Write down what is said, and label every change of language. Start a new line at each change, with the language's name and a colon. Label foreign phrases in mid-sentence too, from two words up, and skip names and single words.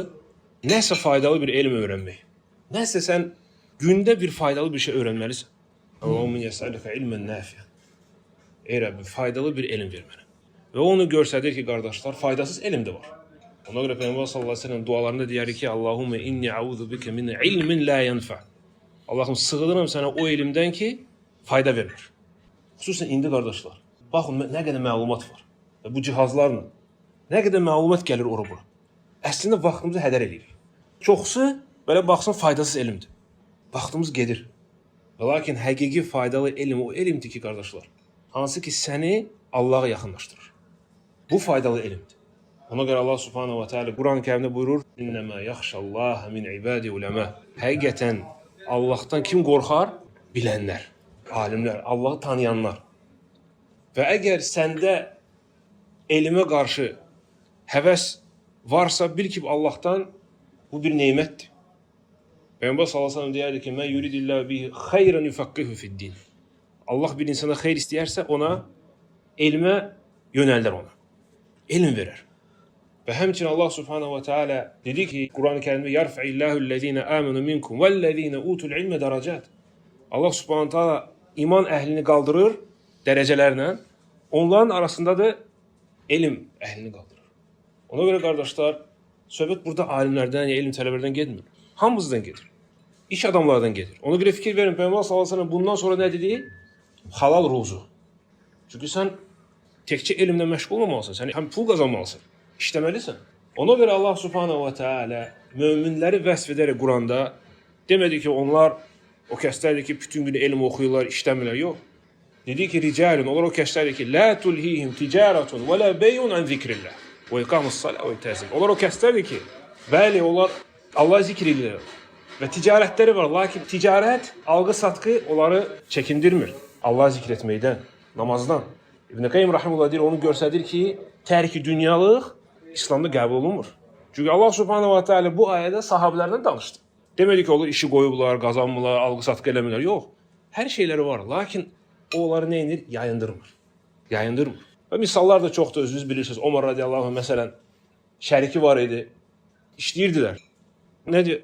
Azerbaijani: Nəsə faydalı bir elm öyrənmək. Nəsə sən gündə bir faydalı bir şey öyrənməlisən.
Arabic: اللهم أسألك علما نافعا.
Azerbaijani: Ey Rəbbim, faydalı bir elm ver mənə. Və onu göstərir ki, qardaşlar, faydasız elm də var. Ona görə Peyğəmbər
Arabic: صلى الله عليه وسلم
Azerbaijani: dualarında deyir ki,
Arabic: اللهم إني أعوذ بك من علم لا ينفع.
Azerbaijani: Allahım, sığınıram sənə o elmdən ki, fayda vermir. Xüsusən indi qardaşlar, baxın nə qədər məlumat var. Və bu cihazlarla nə qədər məlumat gəlir ora-bura. Əslində vaxtımızı hədər edirik. Çoxsu belə baxsan faydasız elmdir. Vaxtımız gedir. Və lakin həqiqi faydalı elm o elmdir ki, qardaşlar, hansı ki səni Allah'a yaxınlaşdırır. Bu faydalı elmdir. Ona görə
Arabic: الله سبحانه وتعالى
Azerbaijani: Quran-ı Kərimdə buyurur:
Arabic: "إنما يخشى الله من عباده العلماء."
Azerbaijani: Həqiqətən Allahdan kim qorxar? Bilənlər, alimlər, Allahı tanıyanlar. Və əgər səndə elmə qarşı həvəs varsa, bil ki, Allahdan bu bir nemətdir. Peyğəmbər
Arabic: صلى الله عليه وسلم
Azerbaijani: deyirdi ki,
Arabic: "من يرد الله به خيرا يفقهه في الدين."
Azerbaijani: Allah bir insana xeyir istəyərsə, ona elmə yönəldər ona. Elm verər. Və həmçinin
Arabic: الله سبحانه وتعالى
Azerbaijani: dedi ki, Quran-ı Kərimdə
Arabic: "يرفع الله الذين آمنوا منكم والذين أوتوا العلم درجات." الله سبحانه تعالى
Azerbaijani: iman əhlini qaldırır dərəcələrlə, onların arasında da elm əhlini qaldırır. Ona görə qardaşlar, söhbət burada alimlərdən, ya elm tələbələrdən getmir. Hamımızdan gedir. İş adamlardan gedir. Ona görə fikir verin, Peyğəmbər
Arabic: صلى الله عليه وسلم
Azerbaijani: bundan sonra nə dedi? Halal ruzu. Çünki sən təkcə elmlə məşğul olmalısan, sən həm pul qazanmalısan, işləməlisən. Ona görə
Arabic: الله سبحانه وتعالى
Azerbaijani: möminləri vəsf edərək Quranda demədi ki, onlar o kəslərdir ki, bütün gün elm oxuyurlar, işləmirlər. Yox. Dedi ki, ricalun, onlar o kəslərdir ki,
Arabic: لا تلهيهم تجارة ولا بيع عن ذكر الله وإقام الصلاة وإيتاء.
Azerbaijani: Onlar o kəslərdir ki, bəli, onlar Allah zikr edirlər və ticarətləri var, lakin ticarət, alğı-satqı onları çəkindirmir Allah zikr etməkdən, namazdan. İbn Qayyim rahimehullah deyir, onu göstərir ki, tərki dünyalıq İslamda qəbul olunmur. Çünki
Arabic: الله سبحانه وتعالى
Azerbaijani: bu ayədə sahabelərdən danışdı. Demədi ki, onlar işi qoyublar, qazanmırlar, alqı-satqı eləmirlər. Yox. Hər şeyləri var. Lakin o onları nə edir? Yayındırmır. Yayındırmır. Və misallar da çoxdur, özünüz bilirsiniz. Omar
Arabic: رضي الله عنه,
Azerbaijani: məsələn, şəriki var idi. İşləyirdilər. Nə deyir?